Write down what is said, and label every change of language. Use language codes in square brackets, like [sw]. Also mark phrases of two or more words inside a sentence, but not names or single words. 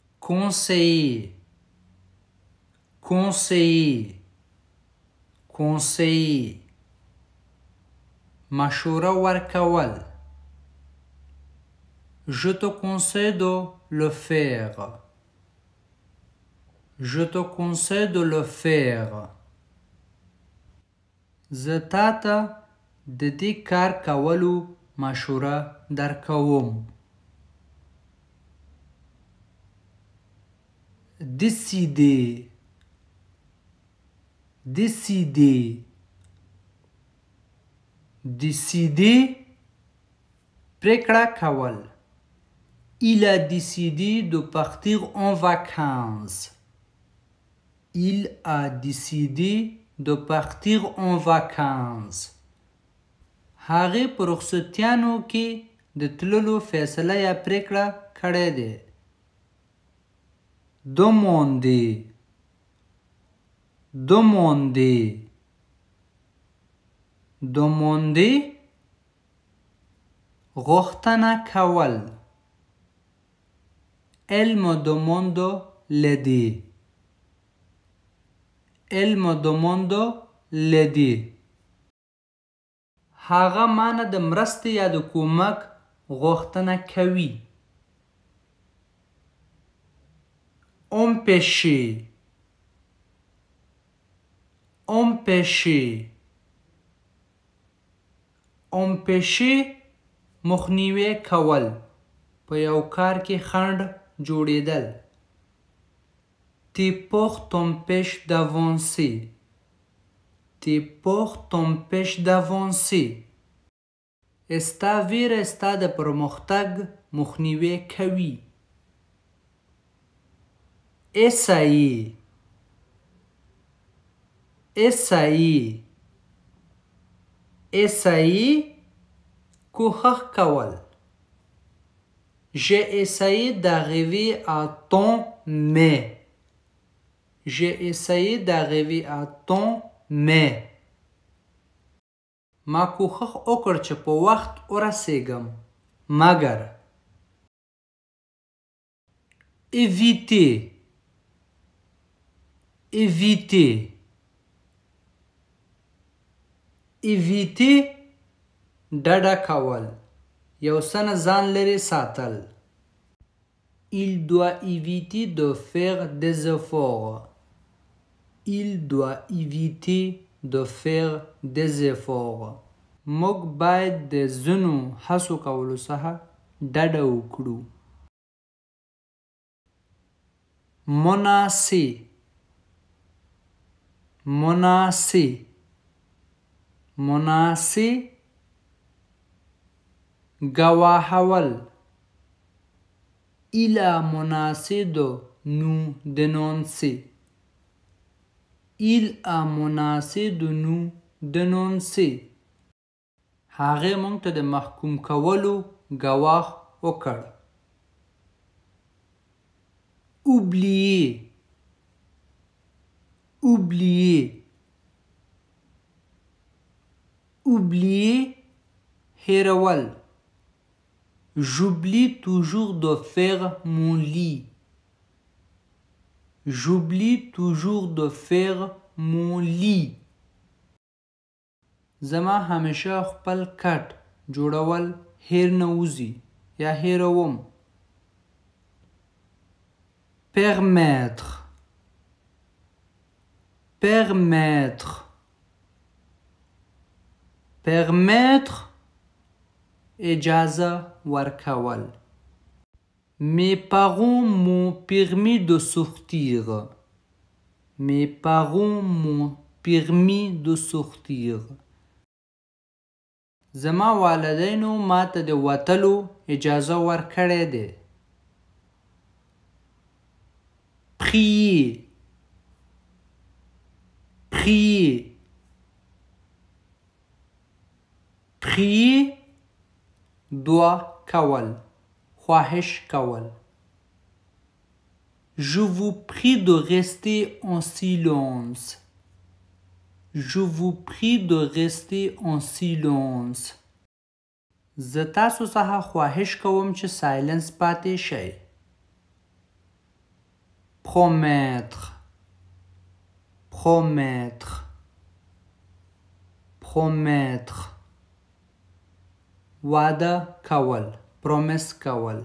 [fr] conseiller, conseiller, conseiller. [ps] مشوره ورکول. [fr] Je te conseille de le faire. Je te conseille de le faire. [ps] زه تاته د دې کار کولو مشوره درکوم. [fr] Décider, décider, décider, [ps] پریکړه کول. [fr] Il a décidé de partir en vacances. Il a décidé de partir en vacances. [ps] هغه په رخصتیانو کې د تللو فیصله یا پریکړه کړې ده. [fr] Demander, demander, demander, [ps] غوښتنه کول. [fr] Elle me demande l'aider. Elle me demande l'aider. [ps] هغه مانه د مرستې یا د کومک غوښتنه کوي. [fr] Empêcher, empêcher, empêcher [ps] مخنیوی کول. په یو کار کې خنډ جوړیدل. [fr] Tes peurs t'empêchent d'avancer. Tes peurs t'empêchent d'avancer. [ps] ستا ویره ستا د پرمختګ مخنیوی کوي. [fr] Essayer, essayer, essayer, [ps] کوښښ کول. [fr] J'ai essayé d'arriver à temps mais. J'ai essayé d'arriver à temps mais. [ps] ما کوښښ وکړ چې په وخت ورسیږم مګر. [fr] Éviter, éviter, éviter [ps] ډډه کول. یو څه نه ځان لرې ساتل. [fr] Il doit éviter de faire des efforts. Il doit éviter de faire des efforts. [ps] موږ باید د ځینو هڅو کولو څخه ډډه وکړو. [fr] Menacer, menacer, menacer گواهول. Il a menacé de nous dénoncer. Il a menacé de nous dénoncer. [ps] هغه موږ ته د محکوم کولو ګواه وکړ. [fr] Oublier, oublier, oublier هیرول. J'oublie toujours de faire mon lit. J'oublie toujours de faire mon lit. [ps] زما همیشه خپل کټ جوړول هیر نه وځي یا هیروم. [fr] Permettre, permettre, permettre [ps] اجازه ورکول. [fr] Mes parents m'ont permis de sortir. Mes parents m'ont permis de sortir. [ps] زما والدینو ماته د وتلو اجازه ورکړې ده. [fr] Prier, prier, prier [ps] دعا کول. خواهش کول. [fr] Je vous prie de rester en silence. Je vous prie de rester en silence. [ps] زه تاسو څخه خواهش کوم چې سایلنس پاتې شئ. [fr] promettre, promettre, promettre. [ps] وعده کول promise کول.